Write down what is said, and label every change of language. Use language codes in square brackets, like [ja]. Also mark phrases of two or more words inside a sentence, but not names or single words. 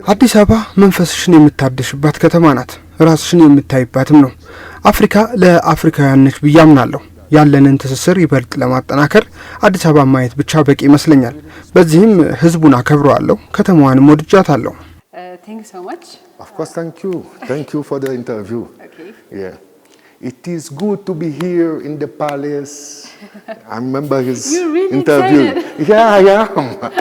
[am] አዲስ አበባ መንፈስሽን የምታድሽባት ከተማ ናት። ራስሽን የምታይባትም ነው። አፍሪካ ለአፍሪካውያን ነች ብዬ አምናለሁ። ያለንን ትስስር ይበልጥ ለማጠናከር አዲስ አበባ ማየት ብቻ በቂ ይመስለኛል። በዚህም ህዝቡን አከብረዋለሁ፣ ከተማዋንም ወድጃታለሁ። [en] Thank you so much. Of course, thank you. Thank you for the interview. Okay. Yeah. It is good to be here in the palace. I remember his You're really interview. excited. Yeah, I am.